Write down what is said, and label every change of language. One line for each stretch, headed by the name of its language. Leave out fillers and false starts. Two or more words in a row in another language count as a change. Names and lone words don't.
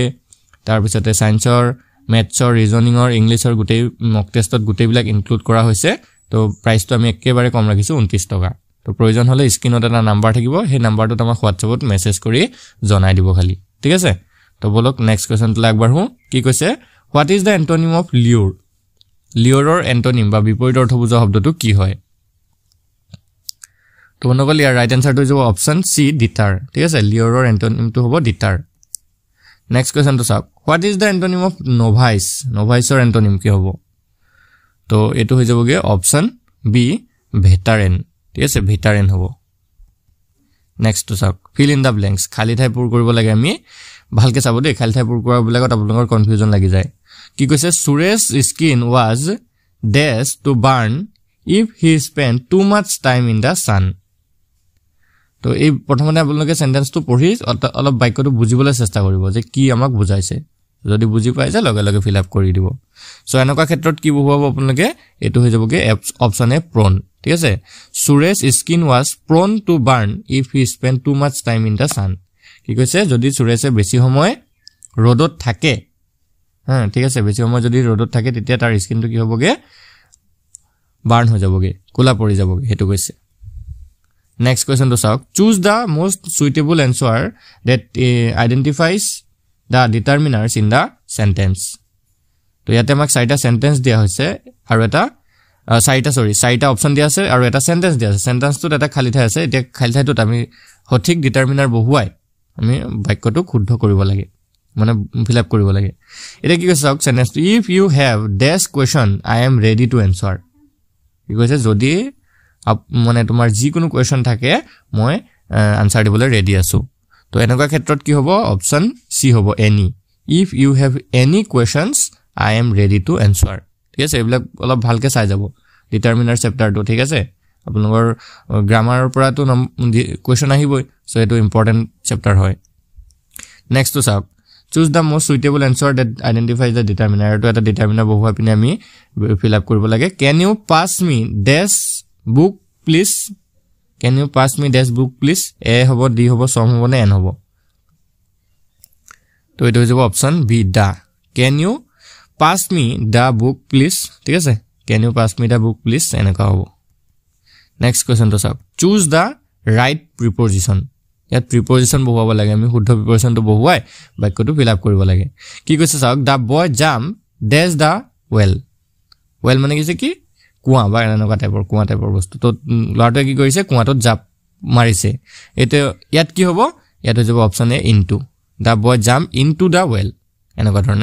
Assamese: তাৰ পিছতে সায়েন্সৰ মেথছৰ ৰিজনিংৰ ইংলিছৰ গোটেই
English: mock test
Assamese: গোটেইবিলাক ইনক্লুড কৰা হৈছে তো প্ৰাইচটো আমি একেবাৰে কম ৰাখিছো 29 টকা তো প্ৰয়োজন হলে স্ক্ৰিনত এটা নাম্বাৰ থাকিব সেই নাম্বাৰটোত আমাক হোৱাটছএপত মেছেজ কৰি জনাই দিব খালি ঠিক আছে তো বলক
English: next question
Assamese: আগবাঢ়ো কি কৈছে
English: what is the antonym of lure
Assamese: lureৰ এন্টোনিম বা বিপৰীত অৰ্থ বুজোৱা শব্দটো কি হয় তো বন্ধুসকল ইয়াৰ
English: right answer
Assamese: হৈ যাব
English: option C deter
Assamese: ঠিক আছে লিয়ৰৰ এন্টোনিমটো হ'ব ডিটাৰ
English: next question
Assamese: চাওক
English: what is the antonym of novice
Assamese: নোভাইচৰ এন্টোনিম কি হ'ব তো এটো হৈ যাবগে
English: option B veteran
Assamese: ঠিক আছে ভেটাৰেন হ'ব
English: next two
Assamese: চাওক
English: fill in the blanks
Assamese: খালি ঠাই পূৰ কৰিব লাগে আমি ভালকে চাব দেই খালি ঠাই পূৰ কৰা বিলাকত আপোনালোকৰ কনফিউজন লাগি যায় কি কৈছে
English: Suresh skin was dace to burn if he spend too much time in the sun
Assamese: তো এই প্ৰথমতে আপোনালোকে সেন্টেন্সটো পঢ়ি অলপ বাক্যটো বুজিবলৈ চেষ্টা কৰিব যে কি আমাক বুজাইছে যদি বুজি পাই যায় লগে লগে
English: fill up
Assamese: কৰি দিব সো এনেকুৱা ক্ষেত্ৰত কি বহুৱাব আপোনালোকে এটো হৈ যাবগে
English: option A prone
Assamese: ঠিক আছে
English: Suresh skin was prone to burn if he spend too much time in the sun
Assamese: কি কৈছে যদি সুৰেশে বেছি সময় ৰ'দত থাকে হ্যাঁ ঠিক আছে বেছি সময় যদি ৰ'দত থাকে তেতিয়া তাৰ স্কিনটো কি হ'বগে বার্ন হৈ যাবগে কোলা পৰি যাবগে হেতু কৈছে
English: next question
Assamese: তো চাওক
English: choose the most suitable answer that identifies the determiners in the sentence
Assamese: তো ইয়াতে আমাক চাৰিটা সেন্টেন্স দিয়া হৈছে আৰু এটা চাৰিটা অপচন দিয়া আছে আৰু এটা সেন্টেন্স দিয়া আছে সেন্টেন্সটোত এটা খালি ঠাই আছে এতিয়া খালি ঠাইটোত আমি সঠিক ডিটাৰমিনাৰ বহুৱাই আমি বাক্যটো শুদ্ধ কৰিব লাগে মানে
English: fill up
Assamese: কৰিব লাগে এটা কি কৈছে চাওক সেন্টেন্স
English: if you have dash question I am ready to answer
Assamese: কি কৈছে যদি মানে তোমাৰ যি কোনো কোৱেশ্চন থাকে মই আনসাৰ দিবলৈ ৰেডি আছো তো এনেকুৱা ক্ষেত্ৰত কি হ'ব
English: option C
Assamese: হ'ব
English: any if you have any questions I am ready to answer
Assamese: ঠিক আছে এইবিলাক অলপ ভালকে চাই যাব
English: determiner chapter
Assamese: ঠিক আছে আপোনালোকৰ গ্ৰামাৰৰ পৰা তো কোৱেশ্চন আহিবই সো এটো
English: important chapter
Assamese: হয় নেক্সট তো চাওক
English: choose the most suitable answer that identifies the determiner
Assamese: to eta determiner বহুৱা পিনে আমি
English: fill up
Assamese: কৰিব লাগে
English: can you pass me this book please can you pass me this book please
Assamese: a হ'ব d হ'ব সম হ'ব নে n হ'ব তো এটো হৈ যাব
English: option B the can you pass me the book please
Assamese: ঠিক আছে
English: can you pass me the book please
Assamese: এনেকা হ'ব নেক্সট কোৱেশ্চন তো চাওক
English: choose the right preposition
Assamese: ইয়াত প্ৰিপজিশন বহুৱাব লাগে আমি শুদ্ধ প্ৰিপজিশনটো বহুৱাই বাক্যটো
English: fill up
Assamese: কৰিব লাগে কি কৈছে চাওক দা
English: boy jump dash the well
Assamese: মানে কি কুয়া বা এনেকুৱা টাইপৰ বস্তু তো লৰাটোৱে কি কৰিছে কুয়াটোত জাপ মাৰিছে এতে ইয়াত কি হ'ব ইয়াত হৈ যাব
English: option A into the boy jump into the well
Assamese: এনেকুৱা ধৰণে